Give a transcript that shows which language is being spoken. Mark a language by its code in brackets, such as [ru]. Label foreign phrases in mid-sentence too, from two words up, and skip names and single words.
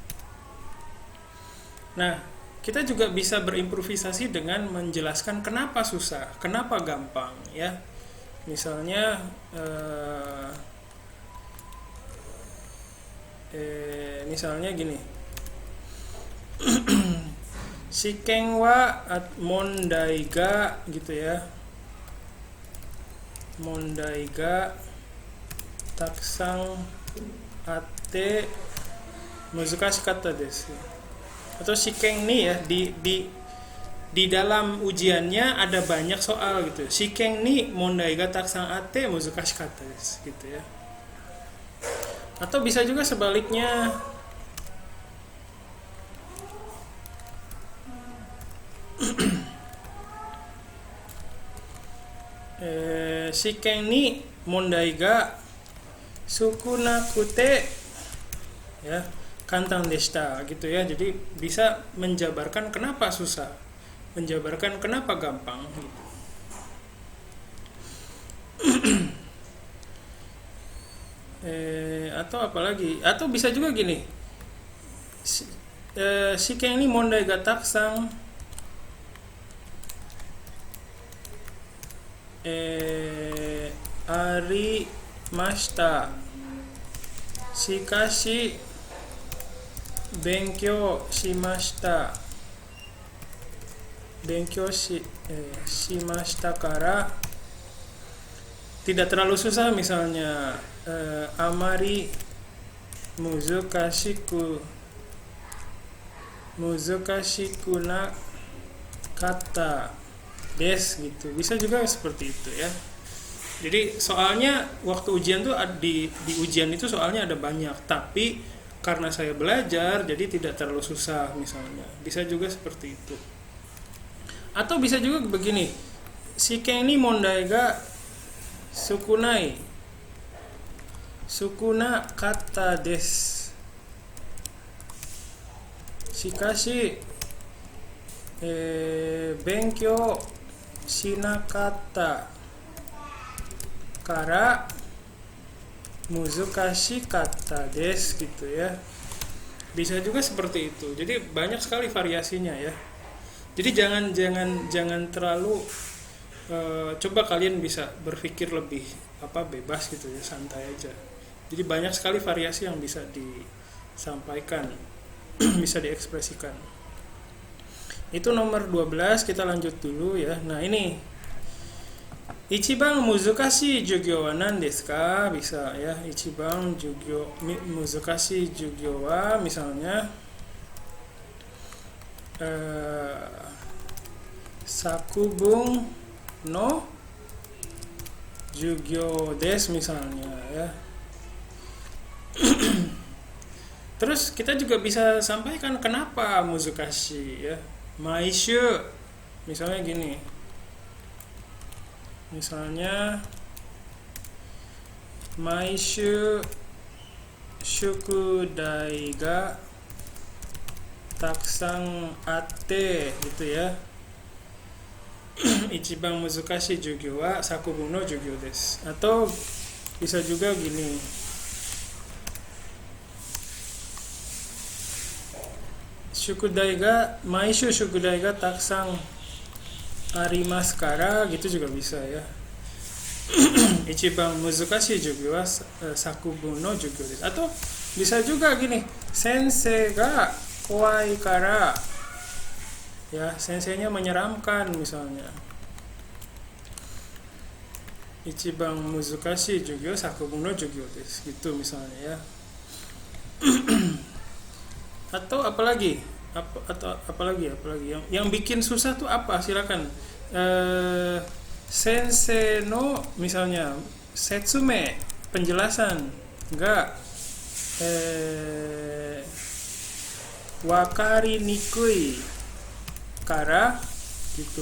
[id] Nah, kita juga bisa berimprovisasi dengan menjelaskan kenapa susah, kenapa gampang ya. Misalnya misalnya gini. [ja] 試験は問題が [id] gitu ya. [ja] 問題がたくさんあって難しかったです. [id] Atau Shiken nih ya, di dalam ujiannya ada banyak soal gitu. [ja] 試験に問題がたくさんあって難しかったです [id] gitu ya. Atau bisa juga sebaliknya. [ja] 試験に問題が少なくてや、簡単でした [id] gitu ya. Jadi bisa menjabarkan kenapa susah, menjabarkan kenapa gampang gitu. Atau apalagi, atau bisa juga gini, [ja] 試験に問題がたくさんありました. しかし勉強しました. しましたから, [id] tidak terlalu susah misalnya, [ja] あまり難しくなかったです gitu. [id] Bisa juga seperti itu ya. Jadi soalnya waktu ujian tuh di ujian itu soalnya ada banyak, tapi karena saya belajar jadi tidak terlalu susah misalnya. Bisa juga seperti itu. Atau bisa juga begini, [ja] 試験に問題が少なかったです. しかし勉強しなかったから難しかったです [id] gitu ya. Bisa juga seperti itu. Jadi banyak sekali variasinya ya. Jadi jangan terlalu coba kalian bisa berpikir lebih bebas gitu ya, santai aja. Jadi banyak sekali variasi yang bisa disampaikan, bisa diekspresikan. Itu nomor 12, kita lanjut dulu ya. Nah, ini [ja] 一番難しい授業は何ですか? [id] Bisa ya. [ja] 一番難しい授業は misalnya 作文の授業です [id] misalnya ya. Terus kita juga bisa sampaikan kenapa muzukashi ya. [ja] Maishu [id] misalnya gini. Misalnya [ja] 毎週宿題がたくさんあって [id] gitu ya. [ja] 一番難しい授業は作文の授業です. [id] Atau bisa juga gini. [ja] 毎週宿題がたくさんありますから [id] gitu juga bisa ya. [ja] 一番難しい授業は作文の授業です. [id] Atau bisa juga gini, [ja] 先生が怖いからや, [id] senseinya menyeramkan misalnya. [ja] 一番難しい授業作文の授業です [id] gitu misalnya ya. Atau apalagi yang bikin susah tuh apa? Silakan. [ja] 先生の [id] misalnya setsume, penjelasan, enggak [ja] 分かりにくいから [id] gitu.